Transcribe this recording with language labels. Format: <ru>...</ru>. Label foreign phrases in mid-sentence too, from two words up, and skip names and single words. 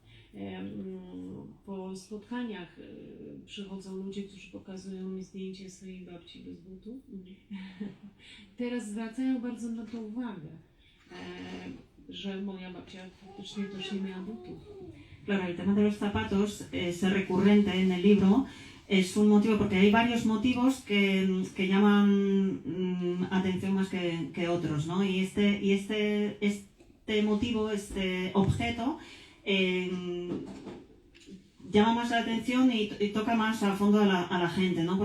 <pl>Po spotkaniach przychodzą ludzie, którzy pokazują mi zdjęcie swojej babci bez butów. Teraz zwracają bardzo na to uwagę, że moja babcia faktycznie też nie miała butów.</pl> <es>Claro, el tema de los zapatos es recurrente en el libro. Es un motivo, porque hay varios motivos que llaman atención más que otros, ¿no? Y este motivo, este objeto, llama más la atención y toca más a fondo a la gente, ¿no?</es>